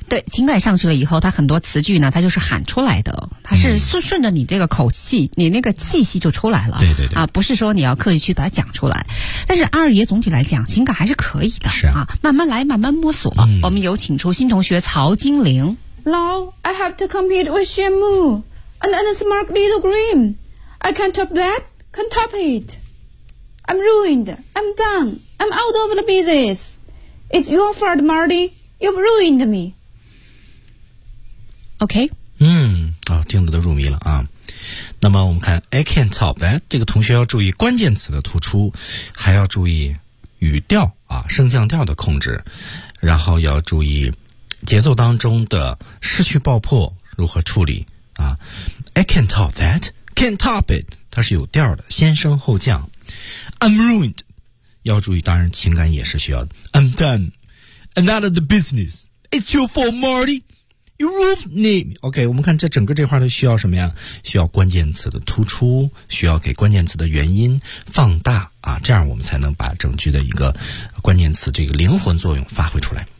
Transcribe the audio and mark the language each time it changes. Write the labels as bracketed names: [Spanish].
[Chinese] 对，情感上去了以后，它很多词句呢，它就是喊出来的，它是顺着你这个口气，你那个气息就出来了。对对对，不是说你要刻意去把它讲出来。但是二爷总体来讲情感还是可以的，是慢慢来，慢慢摸索。我们有请出新同学曹精灵。 [English] Now I have to compete with Shamu and smart little green. I can't top that. Can't top it. I'm ruined. I'm done. I'm out of the business. It's your fault, Marty. You've ruined me. Okay. [Chinese] 听得都入迷了啊。那么我们看 [English] I can't top that， [Chinese] 这个同学要注意关键词的突出，还要注意语调啊，升降调的控制，然后要注意节奏当中的失去爆破如何处理啊。 [English] I can't top that， can't top it， [Chinese] 它是有调的，先升后降。 [English] I'm ruined， [Chinese] 要注意，当然情感也是需要的。 [English] I'm done， I'm out of the business， it's your fault Marty，You ruined me. [Chinese] OK， 我们看这整个这块都需要什么呀？需要关键词的突出，需要给关键词的原因放大啊，这样我们才能把整句的一个关键词这个灵魂作用发挥出来。